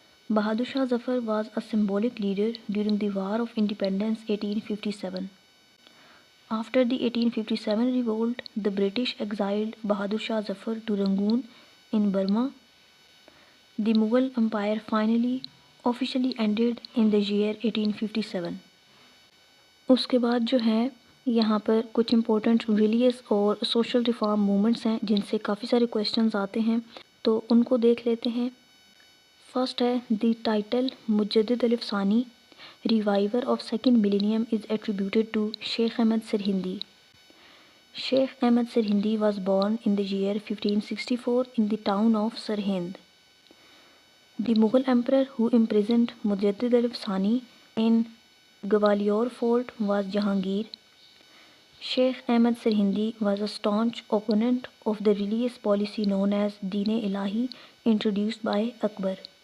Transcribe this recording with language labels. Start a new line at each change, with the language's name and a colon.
English: Bahadur Shah Zafar was a symbolic leader during the War of Independence 1857. After the 1857 revolt, the British exiled Bahadur Shah Zafar to Rangoon in Burma. The Mughal Empire finally officially ended in the year 1857.
Hindi: उसके बाद जो है यहाँ पर कुछ
English: important religious
Hindi: और
English: social reform movements
Hindi: हैं जिनसे काफ़ी सारे क्वेश्चंस आते हैं, तो उनको देख लेते हैं।
English: first
Hindi: है
English: The title Mujaddid al-Afsani reviver of second millennium is attributed to Sheikh Ahmad Sirhindi. Sheikh Ahmad Sirhindi was born in the year 1564 in the town of Sirhind. The Mughal emperor who imprisoned Mujaddid al-Afsani in Gwalior fort was Jahangir. Sheikh Ahmad Sirhindi was a staunch opponent of the religious policy known as Deen-e-Ilahi introduced by Akbar.